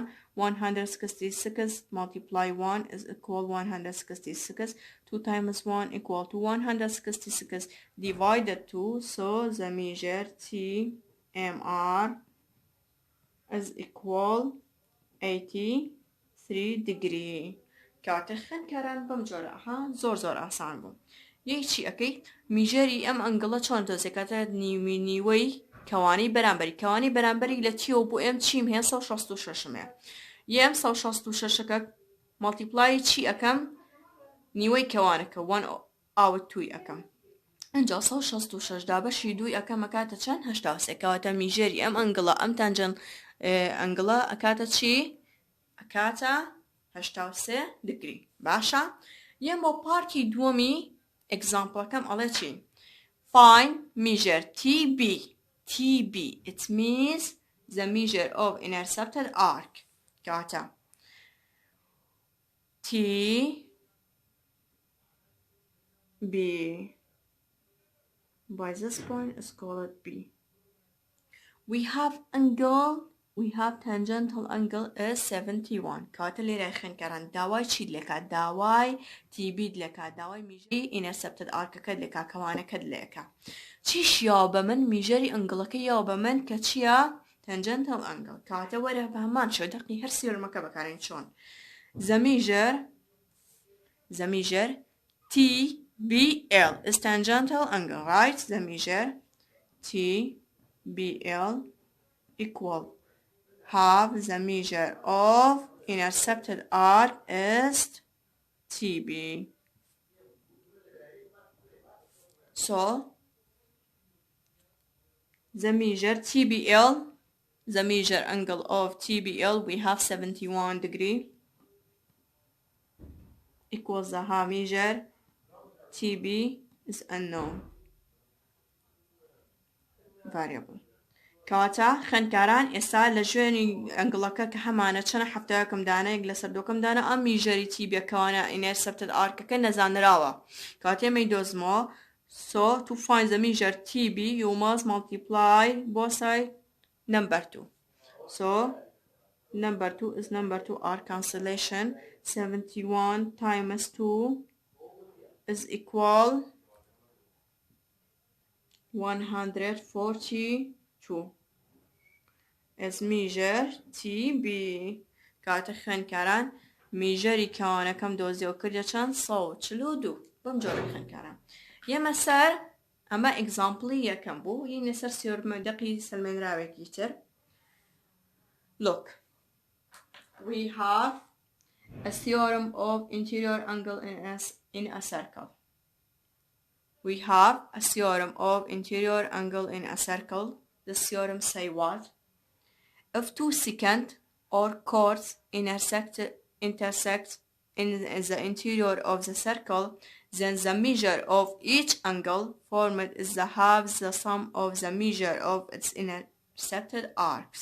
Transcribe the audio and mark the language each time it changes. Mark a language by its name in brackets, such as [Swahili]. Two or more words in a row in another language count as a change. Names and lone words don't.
[English] 160 seconds multiply 1 is equal 160 seconds. 2 times 1 equal to 160 seconds divided 2. So the measure TMR is equal 83 degree. [Central Kurdish] کاتە خوێندکاران بەم جۆرە زۆر ئاسان بوو. یەکێکی ئەەکەی میژەری ئەم ئەنگڵە چۆن دۆزێکاتە نیوەی کەوانی بەرامبەری لە تیۆ بۆ ئێم چیم هەیە 166 یەم 166ەکە مالتیپلای چی ئەەکەم نیوەی کەوانەکە 1 out 2 ئەەکەم ئەنجا 166 دا بەشی 2 ئەەکەم ئەکاتە چەند 83 کەواتە میژەری ئەم ئەنگڵە ئەم [English] tangent angle [Central Kurdish] ئەکاتە چی ئەکاتە 83 degree. باشە یەم بۆ پارتی دووەمی ئەگزامپڵەکەم ئەڵێ چی [English] find measure TB. It means the measure of intercepted arc. [Central Kurdish] Kata. TB. [English] By this point is called B. We have angle we have tangential angle is 71 [Central Kurdish] کاتە لێرە خوێنکاران داوای چیت لێکات داوای تیبیت لێکات داوای میژەری [English] intercepted arc [Central Kurdish] ەکەت لێکات کەوانەکەت لێکات چیش یا بە من میژەری ئەنگڵەکە یا بە من کە چییە [English] tangential angle [Central Kurdish] کاتە وەرە بە هەمان شێوە دەقی هەر سێوەرمەکە بەکارێن چۆن [English] the measure TBL is tangential angle, right? The measure TBL equal half the measure of intercepted arc is TB. So the measure TBL, the measure angle of TBL, we have 71 degree equals the half measure TB is unknown variable. [Central Kurdish] کەواتە خوێندکاران ئێستا لە ژوێنی ئەنگڵەکە کە هەمانە چەنە هەفتەیەکم دانە یەک لەسەر دووکەم دانە ئەم میژەری تیبیەکەوانە [English] intercepted arcەکە [Central Kurdish] نەزانراوە کاتێ مەی دۆزمەوە [English] so to find the measure TB you must multiply both sides number 2 so number 2 is number 2 arc cancellation 71 times 2 is equal [Central Kurdish] 142 is measure TB کاتە خوێندکاران میژەری کەوانەکەم دۆزیەوە کردە چەند 142 بەم جۆرە خوێندکاران ئێمە سەر ئەمە ئێگزامپڵی یەکەم بوو یعنی سەر سێوەرمەدەقی سەلمێنراوێکی تر [English] look we have a theorem of interior angle in a circle. We have a theorem of interior angle in a circle. The theorem say what? If two secant or chords intersect in the interior of the circle, then the measure of each angle formed is the half the sum of the measure of its intercepted arcs.